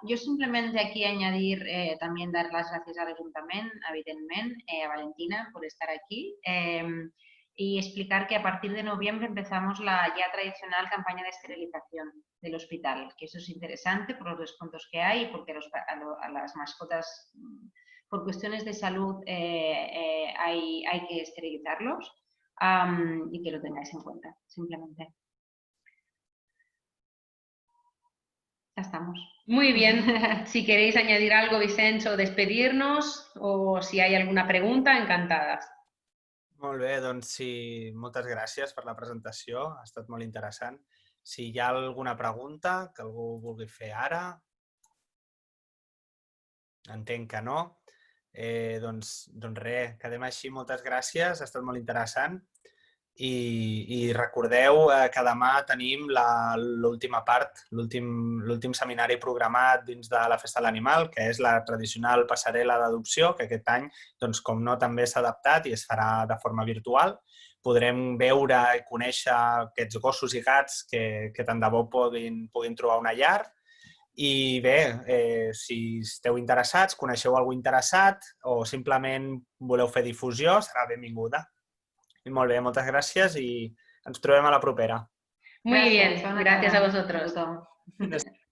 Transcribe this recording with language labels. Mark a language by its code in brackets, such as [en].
[es] Yo simplemente aquí añadir, también dar las gracias al Ayuntamiento, evidentemente, a Valentina por estar aquí y explicar que a partir de noviembre empezamos la ya tradicional campaña de esterilización del hospital, que eso es interesante por los descuentos que hay y porque a las mascotas, por cuestiones de salud, hay que esterilizarlos. Y que lo tengáis en cuenta, simplemente. Ya estamos. Muy bien. Si queréis añadir algo, Vicenç, o despedirnos, o si hay alguna pregunta, encantadas. [ca] Molt bé, doncs sí, moltes gràcies per la presentació, ha estat molt interessant. Si hi ha alguna pregunta que algú vulgui fer ara, entenc que no. Doncs res, quedem així, moltes gràcies, ha estat molt interessant. I recordeu que demà tenim l'última part, l'últim seminari programat dins de la Festa de l'Animal, que és la tradicional passarel·la d'adopció, que aquest any, doncs, com no, també s'ha adaptat i es farà de forma virtual. Podrem veure i conèixer aquests gossos i gats que tant de bo puguin trobar una llar. I bé, si esteu interessats, coneixeu algú interessat o simplement voleu fer difusió, serà benvinguda. Molt bé, moltes gràcies i ens trobem a la propera. [es] Muy bien, gracias a vosotros.